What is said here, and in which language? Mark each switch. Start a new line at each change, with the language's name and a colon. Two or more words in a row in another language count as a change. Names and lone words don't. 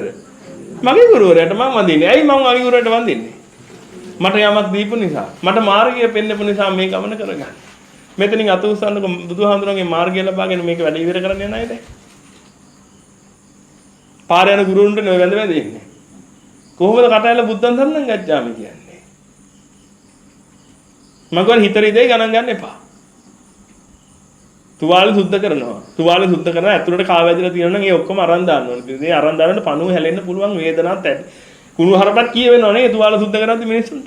Sinhala: මගේ ගුරුවරයාට මම වඳින්නේ. ඇයි මම මගේ ගුරුවරයාට වඳින්නේ? මට යමක් දීපු නිසා. මට මාර්ගය පෙන්වපු නිසා මේ ගමන කරගන්න. මෙතනින් අත උස්සන්නකො බුදුහාමුදුරන්ගේ මාර්ගය ලබාගෙන මේක වැඩ ඉවර කරන්න යන අයද? පාර යන ගුරුවරුන්ට නෙවෙයි වැඳ වැඳ ඉන්නේ. කොහොමද කටයල
Pali: බුද්ධං සරණං ගච්ඡාමි
Sinhala: කියන්නේ? මම කියන්නේ හිතරි දෙය ගණන් ගන්න එපා. තුවාල සුද්ධ කරනවා. තුවාල සුද්ධ කරලා ඇතුළට කාවැදිලා තියෙනවා නම් ඒ ඔක්කොම අරන් දාන්න ඕනේ. ඉතින් ඒ අරන් දානකොට පණුව හැලෙන්න පුළුවන් වේදනාවක් ඇති. කුණු හරපක් කියවෙනව නේ තුවාල සුද්ධ කරද්දි මිනිස්සුන්ට.